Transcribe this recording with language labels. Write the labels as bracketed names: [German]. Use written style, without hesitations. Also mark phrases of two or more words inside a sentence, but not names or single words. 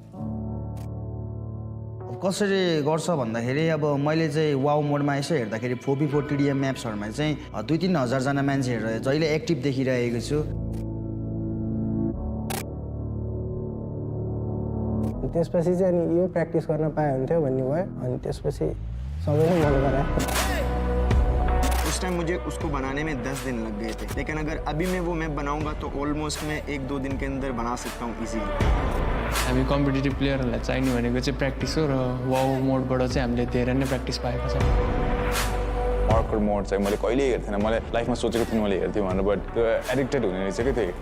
[Nepali] कसरी गर्छ भन्दाखेरि अब मैले चाहिँ [English] wow modeमा [Nepali] यसो हेर्दाखेरि 4v4 टिडिएम म्याप्सहरुमा चाहिँ 2-3 हजार जना मान्छेहरु जहिले एक्टिभ देखिरहेको छु। त्यसपछि चाहिँ अनि यो प्र्याक्टिस गर्न पाए हुन्थ्यो भन्ने भयो, अनि त्यसपछि सबैले मन गरायो। [Hindi] टाइम मुझे उसको बनाने में 10 दिन लग गए थे, लेकिन अगर अभी मैं वो मैप बनाऊंगा तो ऑलमोस्ट मैं 1-2 दिन के अंदर बना सकता हूँ इजीली। [Nepali] हामी [English] competitive playersहरूलाई [Nepali] चाहिने भनेको चाहिँ प्र्याक्टिस हो र [English] wow modeबाट [Nepali] चाहिँ हामीले धेरै नै प्र्याक्टिस पाएको छ। [English] parkour mode [Nepali] चाहिँ मैले कहिल्यै हेर्थेँ थिएन, मैले लाइफमा सोचेको थिएँ मैले हेर्थेँ भनेर, बट त्यो एडिक्टेड हुने रहेछ क्या त्यो।